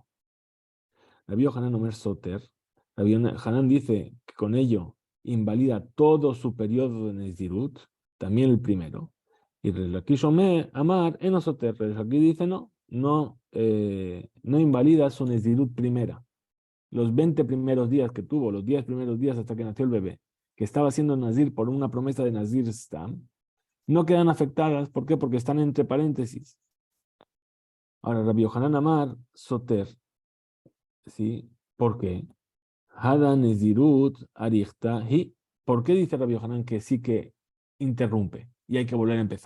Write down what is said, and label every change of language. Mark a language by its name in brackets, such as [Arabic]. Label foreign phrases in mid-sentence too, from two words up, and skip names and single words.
[Spanish] Rabbi Yohanan [Hebrew] אומר סותר, [Spanish] Rabbi Yohanan dice que con ello invalida todo su periodo de nezirut, también el primero. Y Reish Lakish Omer [Hebrew] אמר אינו סותר, [Spanish] Reish Lakish dice no invalida su nezirut primera. Los 20 primeros días que tuvo, los 10 primeros días hasta que nació el bebé, que estaba siendo nazir por una promesa de [Hebrew] נזיר סתם, [Spanish] no quedan afectadas. ¿Por qué? Porque están entre paréntesis. Ahora, [Hebrew] רבי יוחנן אמר סותר, [Spanish] ¿sí? ¿Por qué? [Aramaic] הדא נזירות אריכתא היא. [Spanish] ¿Por qué dice Rabbi Yohanan que sí que interrumpe y hay que volver a empezar?